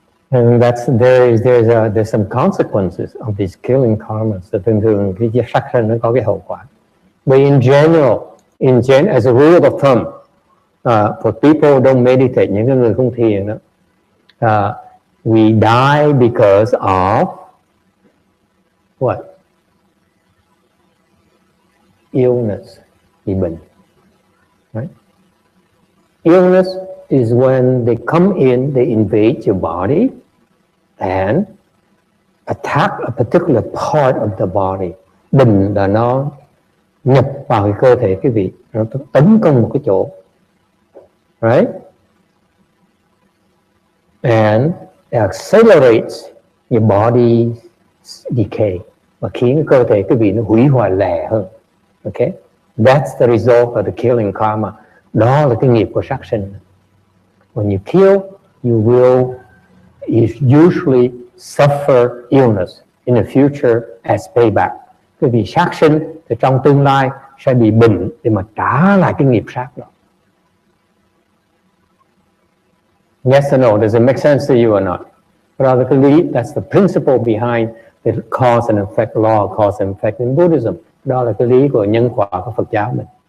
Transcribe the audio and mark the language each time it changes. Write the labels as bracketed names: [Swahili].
[English] And there's some consequences of these killing karmas. [Vietnamese] So thường cái sát sanh nó có cái hậu quả. [English] But in general, as a rule of thumb, for people who don't meditate, [Vietnamese] những người không thiền đó, [English] we die because of what? Illness, [Vietnamese] bị bệnh. [English] Right? Illness is when they come in, they invade your body and attack a particular part of the body. [Vietnamese] Bệnh là nó nhập vào cái cơ thể quý vị, nó tấn công một cái chỗ. Right? [English] And it accelerates your body's decay, [Vietnamese] và khiến cơ thể quý vị nó hủy hoại lẹ hơn. [English] Okay? That's the result of the killing karma. [Vietnamese] Đó là cái nghiệp của sát sinh. [English] When you kill, you will usually suffer illness in the future as payback. [Vietnamese] Cái vì sát sinh thì trong tương lai sẽ bị bệnh để mà trả lại cái nghiệp sát đó. [English] Yes or no? Does it make sense to you or not? Practically, that's the principle behind the cause and effect law, cause and effect in Buddhism. [Vietnamese] Đó là cái lý của nhân quả của Phật giáo mình.